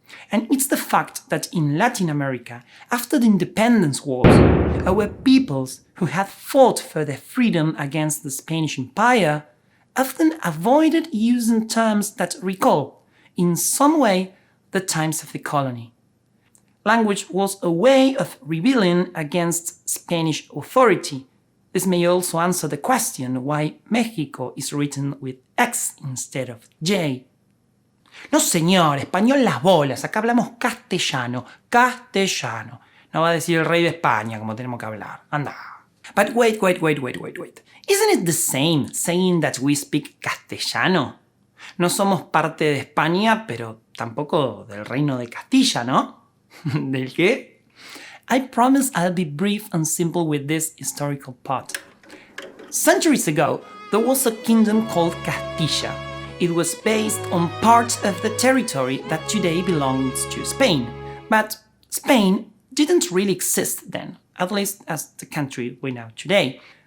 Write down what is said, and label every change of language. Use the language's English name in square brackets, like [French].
[English] And it's the fact that in Latin America, after the independence wars, our peoples who had fought for their freedom against the Spanish Empire often avoided using terms that recall, in some way, the times of the colony. Language was a way of rebelling against Spanish authority. This may also answer the question why Mexico is written with X instead of J. [Spanish] No señor, español las bolas, acá hablamos castellano, castellano. No va a decir el rey de España como tenemos que hablar, anda. [English] But wait. Isn't it the same saying that we speak castellano? [Spanish] No somos parte de España, pero tampoco del reino de Castilla, ¿no? ¿Del qué? [English] I promise I'll be brief and simple with this historical part. Centuries ago, there was a kingdom called Castilla. It was based on part of the territory that today belongs to Spain. But Spain didn't really exist then, at least as the country we know today.